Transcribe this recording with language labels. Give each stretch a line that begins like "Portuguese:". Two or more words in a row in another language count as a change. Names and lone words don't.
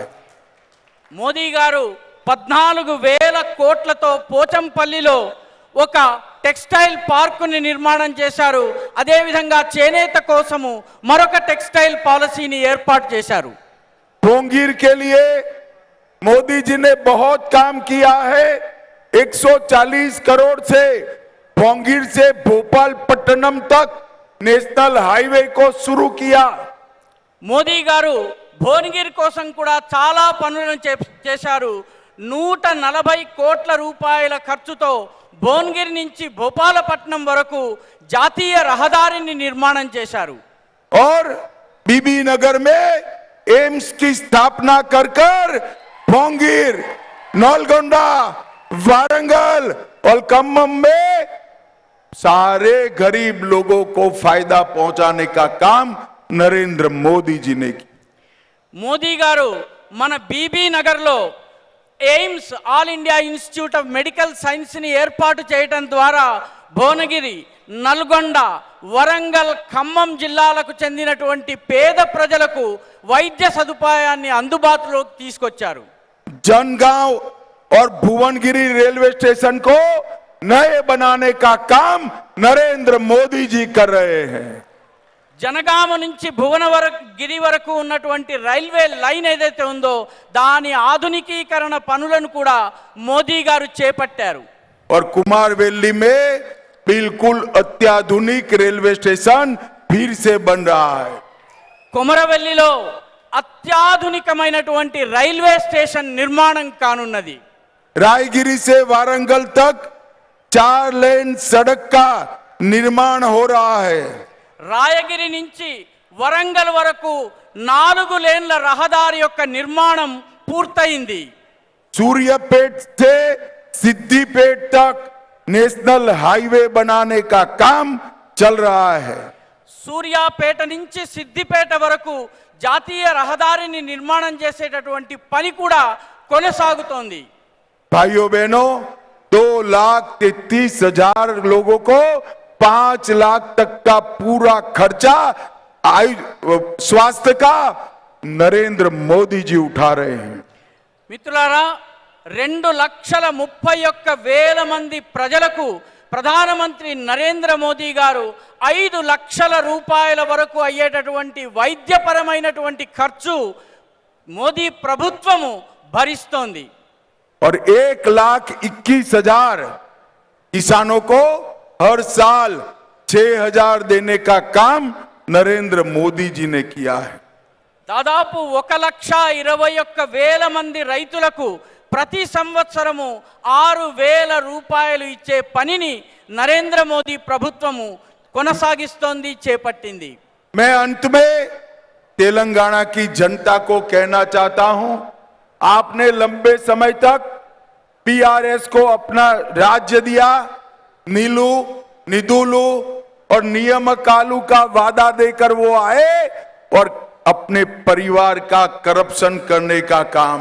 Telugu: మోదీ గారు 14,000 కోట్లతో పోచంపల్లిలో ఒక
English: textile park
Telugu: నిర్మాణం చేశారు. అదేవిధంగా చేనేత కోసము మరొక
English: textile policy
Telugu: ఏర్పాటు చేశారు.
Hindi: भोंगीर के लिए मोदी जी ने बहुत काम किया है. 140 करोड़ से भोंगीर से भोपाल पट्टनम तक
English: national highway
Hindi: को शुरू किया.
Telugu: మోదీ గారు భువనగిరి కోసం కూడా చాలా పనులను చేశారు. 140 కోట్ల రూపాయల ఖర్చుతో భువనగిరి నుంచి భోపాలపట్నం వరకు జాతీయ రహదారిని నిర్మాణం చేశారు.
Hindi: और बीबी नगर में एम्स की स्थापना कर भोंगीर, नलगोंडा, वारंगल और खम्मम में सारे गरीब लोगों को फायदा पहुंचाने का काम नरेंद्र मोदी जी ने किया.
Telugu: మోదీ గారు మన బీబీ నగర్లో ఎయిమ్స్, ఆల్ ఇండియా ఇన్స్టిట్యూట్ ఆఫ్ మెడికల్ సైన్స్ని ఏర్పాటు చేయడం ద్వారా భువనగిరి, నల్గొండ, వరంగల్, ఖమ్మం జిల్లాలకు చెందినటువంటి పేద ప్రజలకు వైద్య సదుపాయాన్ని అందుబాటులోకి తీసుకొచ్చారు.
Hindi: जनगांव और भुवनगिरी
English: railway station
Hindi: को नए बनाने का काम नरेंद्र मोदी जी कर रहे हैं.
Telugu: జనగామ నుంచి భువనగిరి వరకు ఉన్నటువంటి
English: railway line
Telugu: ఏదైతే ఉందో దాని ఆధునికీకరణ పనులను కూడా మోదీ గారు చేపట్టారు.
Hindi: और कुमारवेली में बिल्कुल अत्याधुनिक
English: railway station
Hindi: फिर से बन रहा है।
Telugu: కొమరవెల్లిలో అత్యాధునికమైనటువంటి
English: railway station
Telugu: నిర్మాణం కానున్నది।
Hindi: रायगिरी से वारंगल तक 4 लेन सड़क का निर्माण हो रहा है।
Telugu: రాయగిరి నుంచి వరంగల్ వరకు 4 లేన్ల రహదారి యొక్క నిర్మాణం పూర్తయింది।
Hindi: सूर्यापेट से सिद्दीपेट तक
English: national highway
Hindi: बनाने का काम चल रहा है।
Telugu: సూర్యాపేట నుంచి సిద్దిపేట వరకు జాతీయ రహదారిని నిర్మాణం చేసేటటువంటి పని కూడా కొనసాగుతోంది।
Hindi: भाइयों बहनों, 2,33,000 लोगों को 5 लाख तक का पूरा खर्चा स्वास्थ्य का नरेंद्र मोदी जी उठा रहे हैं।
Telugu: మిత్రులారా, 2,31,000 మంది ప్రజలకు ప్రధానమంత్రి నరేంద్ర మోదీ గారు 5 లక్షల రూపాయల వరకు అయ్యేటటువంటి వైద్యపరమైనటువంటి ఖర్చు మోదీ ప్రభుత్వము భరిస్తోంది।
Hindi: और 1,21,000 किसानों को हर साल 6,000 देने का काम नरेंद्र मोदी जी ने किया है।
Telugu: దాదాపు 1,21,000 మంది రైతులకు ప్రతి సంవత్సరము 6,000 రూపాయలు ఇచ్చే పనిని నరేంద్ర మోదీ ప్రభుత్వము కొనసాగిస్తోంది, చేపట్టింది।
Hindi: मैं अंत में तेलंगाना की जनता को कहना चाहता हूं, आपने लंबे समय तक पीआरएस को अपना राज्य दिया,
Telugu: నీళ్లు నిధులు
Hindi: और नियमकालू का वादा देकर वो आए और अपने परिवार का करप्शन करने का काम।